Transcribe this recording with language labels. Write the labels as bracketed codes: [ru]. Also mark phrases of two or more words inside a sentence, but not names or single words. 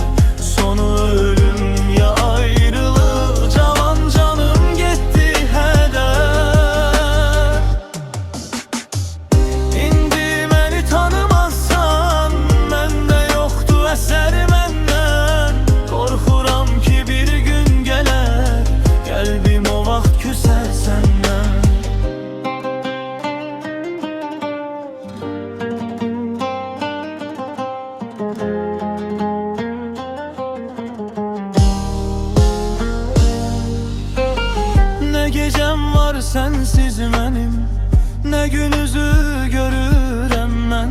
[tr] Sonu ölüm ya ayrılık, cavan canım gitti heder. [az] İndi məni tanımazsan, məndə yoxdur əsər məndən. Qorxuram ki bir gün gələr, qəlbim o vaxt küsər səndən. [tr] Ne gecem var sensiz benim, ne gün üzü görürem ben.